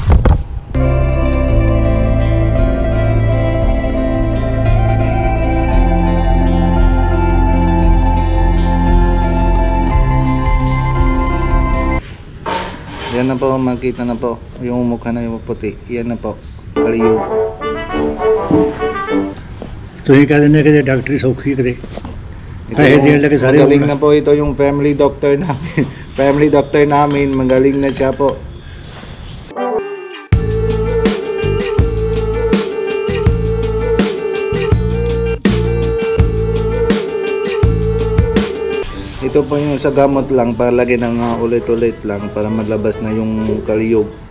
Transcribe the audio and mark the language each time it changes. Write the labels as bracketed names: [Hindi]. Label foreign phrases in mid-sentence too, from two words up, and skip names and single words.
[Filipino] Yan na po, makita na po yung mukha na yung puti. Yan na po, kaliyog. [Punjabi] ਤੁਸੀਂ ਕਹਿੰਦੇ ਨੇ ਕਿ ਡਾਕਟਰੀ ਸੌਖੀ ਕਰੇ ਪੈਸੇ ਦੇਣ ਲੱਗੇ ਸਾਰੇ [Filipino] magaling na po ito yung family doctor namin. Family doctor namin, magaling na siya po. Ito po yung sa gamot lang, para lagi ng ulit-ulit lang para maglabas na yung kaliyog.